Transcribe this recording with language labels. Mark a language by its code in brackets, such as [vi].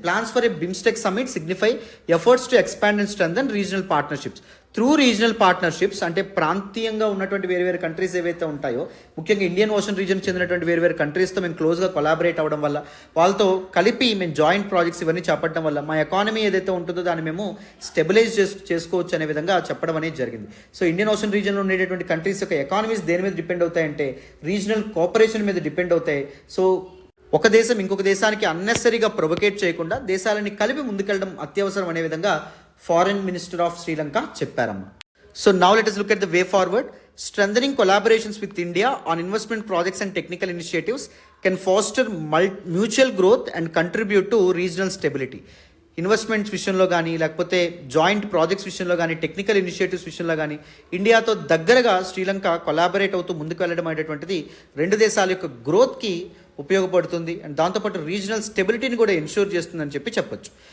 [en] plans for a BIMSTEC summit signify efforts to expand and strengthen regional partnerships [te] through regional partnerships, అంటే ప్రాంతీయంగా ఉన్నటువంటి వేరు వేరు countries ఏవైతే ఉంటాయో, ముఖ్యంగా ఇండియన్ ఓషన్ రీజన్ చెందినటువంటి వేరు వేరు కంట్రీస్తో మేము క్లోజ్గా కొలాబరేట్ అవ్వడం వల్ల, వాళ్ళతో కలిపి మేము జాయింట్ ప్రాజెక్ట్స్ ఇవన్నీ చేపట్టడం వల్ల మా ఎకానమీ ఏదైతే ఉంటుందో దాన్ని మేము స్టెబిలైజ్ చేసుకోవచ్చు అనే విధంగా చెప్పడం అనేది జరిగింది. సో ఇండియన్ ఓషన్ రీజన్లో ఉండేటటువంటి కంట్రీస్ యొక్క ఎకానమీస్ దేని మీద డిపెండ్ అవుతాయంటే రీజనల్ కోఆపరేషన్ మీద డిపెండ్ అవుతాయి. సో ఒక దేశం ఇంకొక దేశానికి అన్నెసరీగా ప్రొవోకేట్ చేయకుండా దేశాలని కలిపి ముందుకెళ్ళడం అత్యవసరం అనే విధంగా foreign minister of Sri Lanka చెప్పారమ్మా. [en] So now let us look at the way forward. Strengthening collaborations with India on investment projects and technical initiatives can foster mutual growth and contribute to regional stability. [te] Investments విషయంలో కానీ లేకపోతే joint projects విషయంలో కానీ technical initiatives విషయంలో కానీ ఇండియాతో దగ్గరగా Sri Lanka collaborate అవుతూ ముందుకు వెళ్ళడం అనేటువంటిది రెండు దేశాల యొక్క గ్రోత్కి ఉపయోగపడుతుంది అండ్ దాంతోపాటు రీజనల్ స్టెబిలిటీని కూడా ఎన్ష్యూర్ చేస్తుందని చెప్పొచ్చు.